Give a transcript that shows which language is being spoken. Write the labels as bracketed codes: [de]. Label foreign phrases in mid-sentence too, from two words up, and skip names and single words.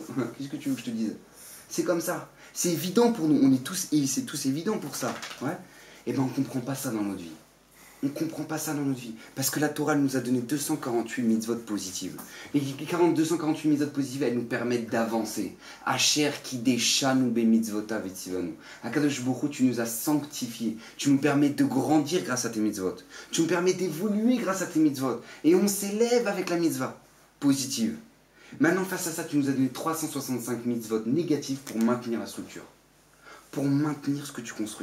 [fr] Qu'est-ce que tu veux que je te dise? C'est comme ça, c'est évident pour nous, on est tous, et c'est tous évident pour ça, ouais. Et ben on comprend pas ça dans notre vie. On ne comprend pas ça dans notre vie. Parce que la Torah nous a donné 248 mitzvot positives. Et les 248 mitzvot positives, elles nous permettent d'avancer. [he] אשר קדשנו במצוותיו וציוונו. הקדוש ברוך הוא, [fr] tu nous as sanctifiés. Tu nous permets de grandir grâce à tes mitzvot. Tu nous permets d'évoluer grâce à tes mitzvot. Et on s'élève avec la mitzvah positive. Maintenant, face à ça, tu nous as donné 365 mitzvot négatives pour maintenir la structure. Pour maintenir ce que tu construis.